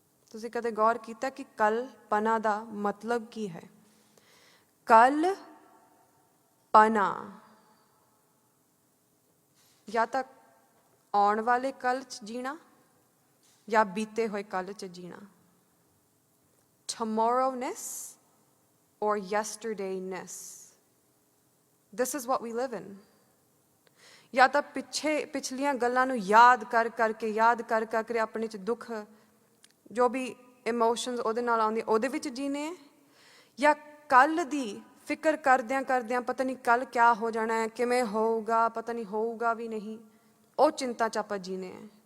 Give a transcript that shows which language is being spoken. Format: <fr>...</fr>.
<pa>ਤੁਸੀਂ ਕਦੇ ਗੌਰ ਕੀਤਾ ਕਿ ਕਲਪਨਾ ਦਾ ਮਤਲਬ ਕੀ ਹੈ? ਕਲ ਪਨਾ ਜਾਂ ਤਾਂ ਆਉਣ ਵਾਲੇ ਕੱਲ 'ਚ ਜੀਣਾ ਜਾਂ ਬੀਤੇ ਹੋਏ ਕੱਲ 'ਚ ਜੀਣਾ।</pa> <en>tomorrowness or yesterdayness, this is what we live in.</en> <pa>ਜਾਂ ਤਾਂ ਪਿਛਲੀਆਂ ਗੱਲਾਂ ਨੂੰ ਯਾਦ ਕਰਕੇ ਆਪਣੇ 'ਚ ਦੁੱਖ ਜੋ ਵੀ ਇਮੋਸ਼ਨਸ ਉਹਦੇ ਨਾਲ ਆਉਂਦੀ ਉਹਦੇ ਵਿੱਚ ਜੀਣੇ ਹੈ, ਜਾਂ ਕੱਲ ਦੀ ਫਿਕਰ ਕਰਦਿਆਂ ਪਤਾ ਨਹੀਂ ਕੱਲ ਕਿਆ ਹੋ ਜਾਣਾ ਹੈ, ਕਿਵੇਂ ਹੋਊਗਾ, ਪਤਾ ਨਹੀਂ ਹੋਊਗਾ ਵੀ ਨਹੀਂ, ਉਹ ਚਿੰਤਾ 'ਚ ਆਪਾਂ ਜੀਣੇ ਹੈ।</pa>